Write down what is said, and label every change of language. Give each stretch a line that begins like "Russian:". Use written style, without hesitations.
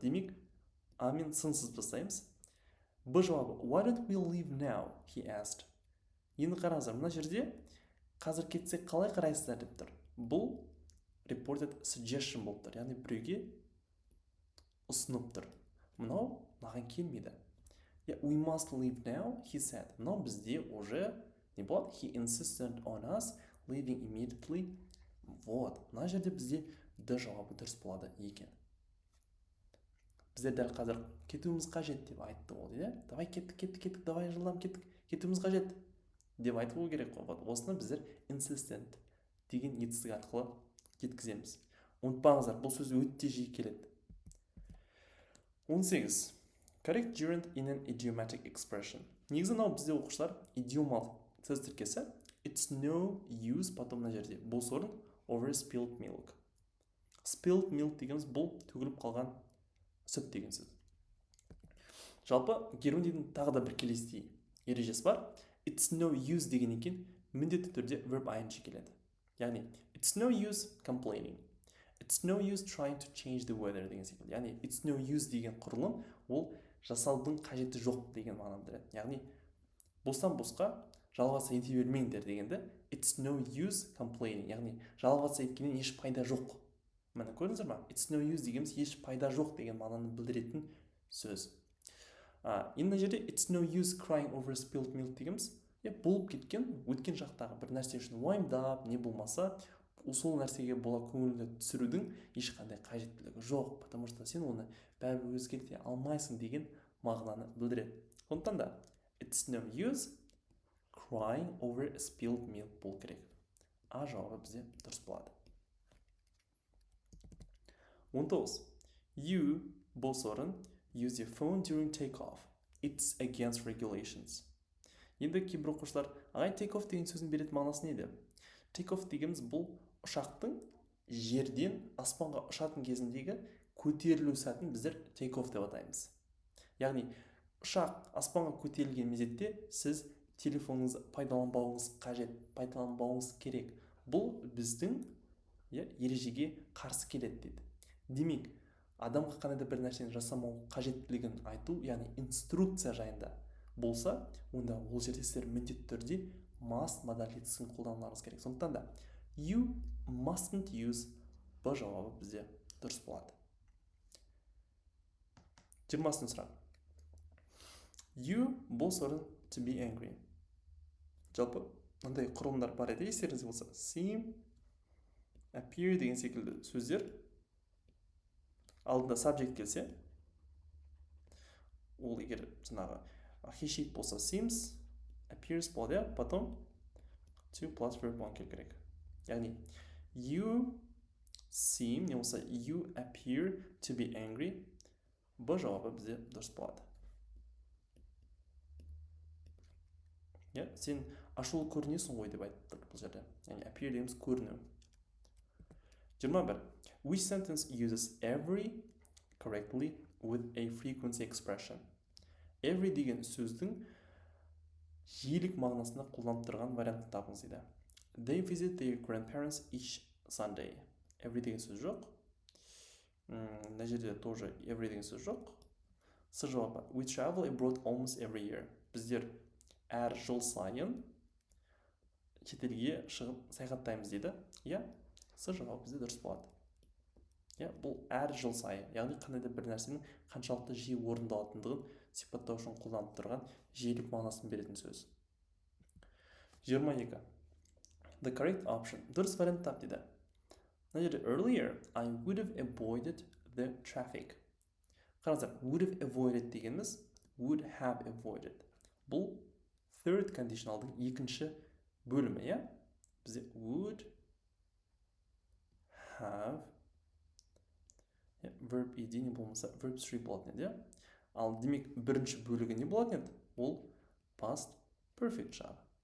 Kazakh: Демек а мен сынсыз бастаймыз. Б жауабы
English: why don't we leave now, he asked.
Kazakh: Енді қараңыздар, мына жерде қазір кетсек қалай қарайсыздар деп тұр. Бұл
English: reported suggestion
Kazakh: болып тұр, яғни біреуге ұсынып тұр. Мынау маған келмейді.
English: We must leave now, he said.
Kazakh: Мынау бізде уже не болады?
English: He insisted on us leaving immediately.
Kazakh: Вот, мына жерде бізде д жауабы дұрыс болады екен. Біздер дәл қазір кетуіміз қажет деп айтты ол, иә?
Russian: Давай
Kazakh: кеттік, давай жылдам кетуіміз қажет деп айту керек қой. Вот осыны біздер insistent деген етістік арқылы жеткіземіз. Ұмытпаңыздар, бұл сөз өте жиі келеді.
English: 18. Correct gerund in an idiomatic expression.
Kazakh: Негізі мынау бізде оқушылар идиомалық сөз тіркесі.
English: It's no use,
Russian: потом
Kazakh: мына жерде бос орын
English: over spilled milk.
Kazakh: Spilled milk дегеніміз бұл төгіліп қалған сүт деген сөз. Жалпы герундидің тағы да бір келесідей ережесі бар.
English: It's no use
Kazakh: деген екен міндетті түрде verb ing келеді.
English: Яғни it's no use complaining. It's no use trying to change the weather
Kazakh: деген секілді. Яғни it's no use деген құрылым ол жасаудың қажеті жоқ деген мағынаны білдіреді. Яғни бостан-босқа жалғаса ете бермеңдер дегенді
English: it's no use complaining.
Kazakh: Яғни жалғаса еткеннен еш пайда жоқ. Міне көрдіңіздер ма?
English: It's no use
Kazakh: дегеніміз еш пайда жоқ деген мағынаны білдіретін сөз. Енді жерде
English: it's no use crying over spilled milk
Kazakh: дегеніміз болып кеткен өткен шақтағы бір нәрсе үшін уайымдап не болмаса сол нәрсеге бола көңілді түсірудің ешқандай қажеттілігі жоқ,
Russian: потому что
Kazakh: сен оны бәрібір өзгерте алмайсың деген мағынаны білдіреді. Сондықтан да
English: it's no use crying over spilled milk
Kazakh: болу керек. А жауабы бізде дұрыс болады. 19.
English: You
Kazakh: бос орын
English: use your phone during takeoff. It's against regulations.
Kazakh: Енді кейбір оқушылар ағай take off деген сөздің беретін мағынасы не еді? Take off дегеніміз бұл ұшақтың жерден аспанға ұшатын кезіндегі көтерілу сәтін біздер take off деп атаймыз. Яғни ұшақ аспанға көтерілген мезетте сіз телефоныңызды пайдаланбауыңыз қажет, пайдаланбауыңыз керек. Бұл біздің ережеге қарсы келеді дейді. Демек, адамға қандай да бір нәрсені жасамау қажеттілігін айту, яғни инструкция жайында болса, онда ол жерде сіздер міндетті түрде must модалитесін қолдануларыңыз керек. Сондықтан да
English: you mustn't use
Kazakh: б жауабы бізде дұрыс болады. 20 сұрақ.
English: You
Kazakh: бос орын
English: to be angry.
Kazakh: Жалпы мынандай құрылымдар бар еді, естеріңізде болса, seem, appear деген секілді сөздер алдында subject келсе, ол егер жаңағы he she болса seems, appears болады, потом to plus verb 1 келу керек. Яғни you seem не болса
English: you appear to be angry,
Kazakh: б жауабы бізде дұрыс болады. Сен ашулы көрінесің ғой деп айтты бұл жерде. Яғни appear дегеніміз көріну. 21.
English: Which sentence uses every correctly with a frequency expression?
Kazakh: Every деген сөздің жиілік мағынасында қолданып тұрған вариантты табыңыз дейді.
English: They visit their grandparents each Sunday.
Kazakh: Every деген сөз жоқ. Мына жерде тоже every деген сөз жоқ. С жауабы.
English: We travel abroad almost every year.
Kazakh: Біздер әр жыл сайын шетелге шығып саяхаттаймыз дейді. С жауабы бізде дұрыс болады. Бұл әр жыл сайын, яғни қандай да бір нәрсенің қаншалықты жиі орындалатындығын сипаттау үшін қолданып тұрған жиілік мағынасын беретін сөз.
English: 22. The correct option.
Kazakh: Дұрыс вариант тап дейді. Мына жерде
English: earlier I would have avoided the traffic.
Kazakh: Қараңыздар,
English: would have avoided дегеніміз would have avoided.
Kazakh: Бұл third conditionalдың екінші бөлімі, Бізде would have verb ed не болмаса verb 3 болатын еді. Ал демек бірінші бөлігі не болатын еді? Ол past perfect жағы.